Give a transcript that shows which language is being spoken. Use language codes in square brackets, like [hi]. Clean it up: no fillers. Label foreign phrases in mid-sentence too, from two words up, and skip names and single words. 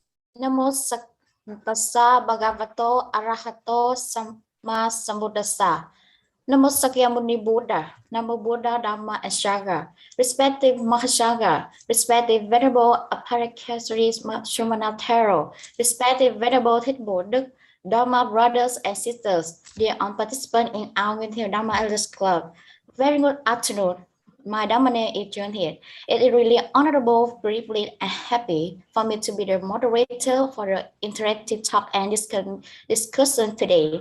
[pi] Namo Tassa Bhagavato Arahato Sammasambuddhassa. Namo Sakyamuni Buddha, Namo Buddha Dhamma [en] and Sangha, respective Mahasangha, respective Venerable Aparakasari Shumanataro, respective Venerable Thitbo Dharma brothers and sisters, dear participants in our Winter Dharma Elders Club. Very good afternoon. My Dhamma name is John here. It is really honorable, privileged, and happy for me to be the moderator for the interactive talk and discussion today.